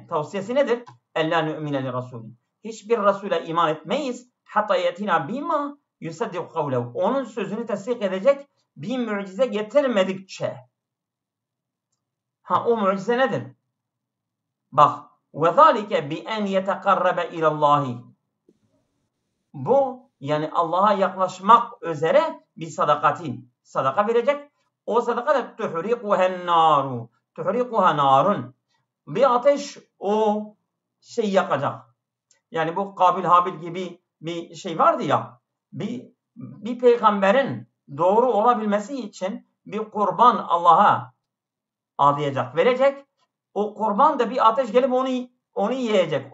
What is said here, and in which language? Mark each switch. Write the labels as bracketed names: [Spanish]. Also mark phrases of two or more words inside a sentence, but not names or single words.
[Turkish] Tavsiyesi nedir? [Arabic] ألا نؤمن لرسول. [Turkish] Hiçbir Resul'e iman etmeyiz. [Arabic] حتى يأتينا بما يصدق قوله. [Turkish] Onun sözünü tasdik edecek bir mucize getirmedikçe. O mucize nedir? Bak, [Arabic] وَذَٰلِكَ بِاَنْ يَتَقَرَّبَ اِلَى اللّٰهِ. [Turkish] Bu, yani Allah'a yaklaşmak üzere bir sadaka verecek. O sadaka da [Arabic] تُحْرِقُهَا النَّارُ. تُحْرِقُهَا نَارٌ. [Turkish] Bir ateş o şeyi yakacak. Yani bu Kabil Habil gibi bir şey vardı ya, bir peygamberin doğru olabilmesi için bir kurban Allah'a adayacak, verecek. O kurban da bir ateş gelip onu yiyecek.